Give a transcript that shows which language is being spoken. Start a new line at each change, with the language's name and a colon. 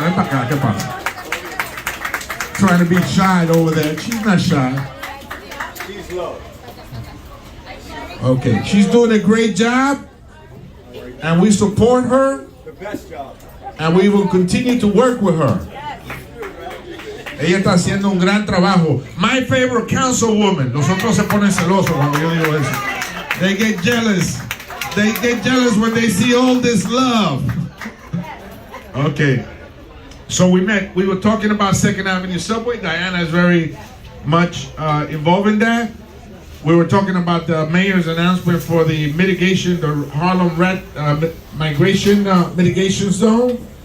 Spanish: Ven para acá. ¿Qué pasa?
English: Trying to be shy over there. She's not shy. She's low. Okay, she's doing a great job, and we support her. The best job. And we will continue to work with her.
Spanish: Ella está haciendo un gran trabajo.
English: My favorite councilwoman.
Spanish: Los otros se ponen celosos cuando yo digo eso.
English: They get jealous. They get jealous when they see all this love. Okay. So we were talking about Second Avenue Subway. Diana is very much involved in that. We were talking about the mayor's announcement for the mitigation, the Harlem rat migration mitigation zone.